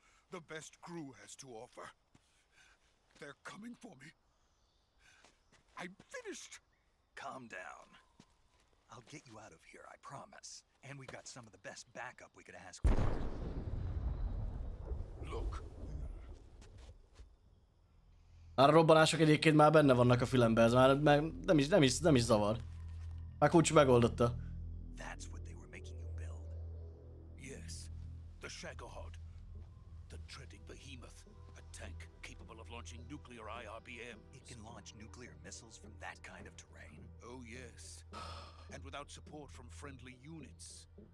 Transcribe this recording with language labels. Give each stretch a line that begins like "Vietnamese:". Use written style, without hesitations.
English: The best GRU has to offer. They're coming for me. I'm finished. Calm down. I'll get you out of here, I promise. And we've got some of the best backup we could ask for. Look.
Hungarian: Már a robbanások egyébként már benne vannak a filmben, ez már nem is zavar. Már CuCu megoldotta.
English: That's what they were making you build. Yes. The Shagohod. The dreaded behemoth. A tank capable of launching nuclear IRBM. It can launch launch nuclear missiles from that kind of terrain? Oh, yes. And without support from friendly units.